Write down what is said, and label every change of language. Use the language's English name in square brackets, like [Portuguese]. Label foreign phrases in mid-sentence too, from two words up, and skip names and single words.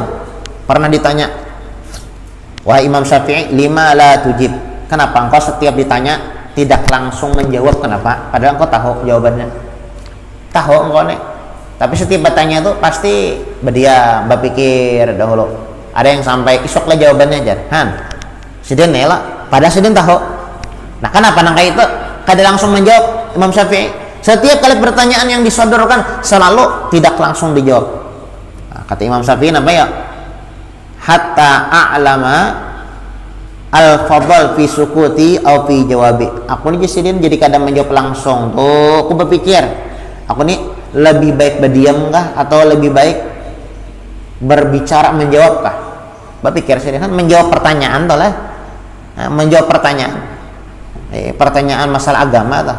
[Indonesian] Pernah ditanya, wahai Imam Syafi'i, [Arabic] lima la tujib. [Indonesian] Kenapa engkau setiap ditanya tidak langsung menjawab? Kenapa? Padahal engkau tahu jawabannya. Tahu engkau nih. Tapi setiap bertanya itu pasti berdiam, berpikir dahulu. [Banjar] Ada yang sampai isoklah jawabannya aja. Sidin nela. Padahal sidin tahu. Nah, kenapa nangka itu kada langsung menjawab Imam Syafi'i? [Indonesian] Setiap kali pertanyaan yang disodorkan selalu tidak langsung dijawab. Nah, kata Imam Syafi'i apa ya? [Arabic] Hatta a'lama al-fadl fi sukuti au fi jawabi. [Banjar] Aku ni sidin jadi kadang menjawab langsung. Tuh, aku berpikir, aku ni lebih baik berdiam kah atau lebih baik berbicara menjawab kah? Berpikir sidin kan menjawab pertanyaan toh lah. Nah, menjawab pertanyaan masalah agama toh.